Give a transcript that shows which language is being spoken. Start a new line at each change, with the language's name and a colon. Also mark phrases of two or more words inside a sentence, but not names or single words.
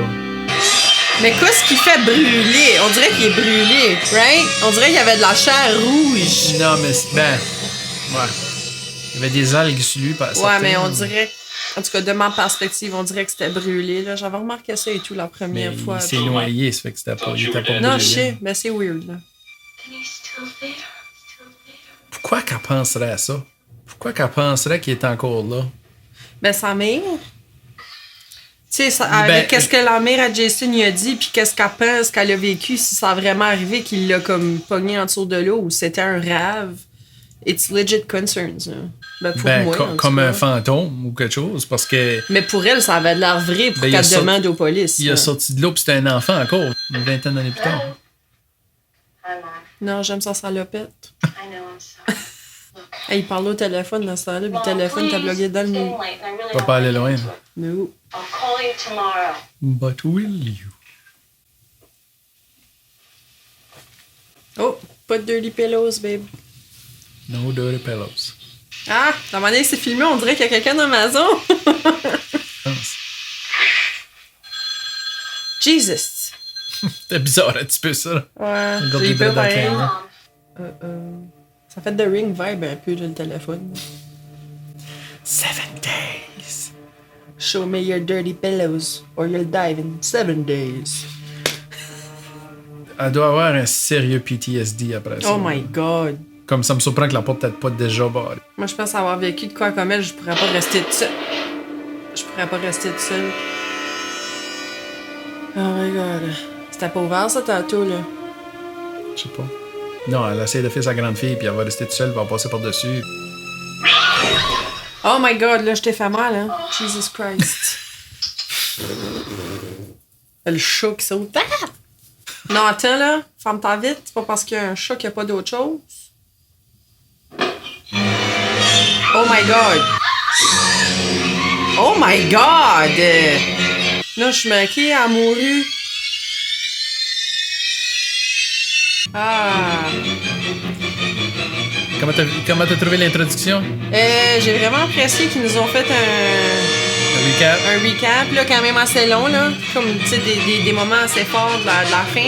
French: Mais qu'est-ce qu'il fait brûler? On dirait qu'il est brûlé, right? On dirait qu'il y avait de la chair rouge. Non, mais ouais. Il y avait des algues sur lui, pas Ouais, mais on dirait... En tout cas, de ma perspective, on dirait que c'était brûlé, là. J'avais remarqué ça et tout la première fois. Il s'est noyé, ça fait que c'était pas... Il était pas Non, brûlé. je sais, mais c'est weird, là.
English: And he's still there. Still there.
French: Pourquoi qu'elle penserait à ça? Pourquoi qu'elle penserait qu'il est encore là? Ben, sa mère... Tu sais, avec qu'est-ce que la mère à Jason lui a dit, puis qu'est-ce qu'elle pense qu'elle a vécu, si ça a vraiment arrivé qu'il l'a comme pogné en dessous de l'eau ou c'était un rêve.
English: It's legit concerns,
French: là. Ben, pour moi, en tout comme cas. un fantôme ou quelque chose, parce que... Mais pour elle, ça avait de l'air vrai pour Ben, il a qu'elle sorti- demande aux polices. Il a là. sorti de l'eau, puis c'était un enfant encore, une vingtaine d'années plus tard.
English: Hi, Mom.
French: Non, j'aime sa salopette.
English: I know I'm sorry. Look.
French: Hey, il parlait au téléphone dans ce temps-là, puis le téléphone t'a bloqué dans le
English: It's
French: mur.
English: getting late and I really
French: Va
English: don't
French: pas aller
English: wanna
French: loin.
English: get into it. No. I'll call you tomorrow. But will you?
French: Oh, pas de
English: dirty pillows, babe. No dirty pillows.
French: Ah, la manière que c'est filmé, on dirait qu'il y a quelqu'un dans la maison.
English: Jesus.
French: C'était bizarre un petit peu, ça. là. Ouais, Regarde j'ai les peur bras dans le pareil. canon.
English: Mom.
French: Ça fait de Ring vibe un peu, le téléphone.
English: 7 days. Show me your dirty pillows, or you'll dive in 7 days.
French: Elle doit avoir un sérieux PTSD après ça.
English: Oh my god.
French: Comme ça me surprend que la porte peut-être pas déjà barrée. Moi, je pense avoir vécu de quoi comme elle, je pourrais pas rester toute seule. Je pourrais pas rester toute seule.
English: Oh my god.
French: C'était pas ouvert, ça, tantôt, là. Je sais pas. Non, elle essaie de faire sa grande fille, puis elle va rester toute seule, puis elle va passer par-dessus.
English: Oh my god,
French: là, je t'ai fait mal, hein. Jesus Christ. Le chat qui saute. Ah! Non, attends, là. Ferme-ta vite. C'est pas parce qu'il y a un chat qu'il n'y a pas d'autre chose.
English: Oh my god. Oh my god.
French: Là, je suis maquée, elle a mouru. Ah. Comment t'as trouvé l'introduction? J'ai vraiment apprécié qu'ils nous ont fait Le recap? un recap, là, quand même assez long, là. Comme, tu sais, des moments assez forts de la fin.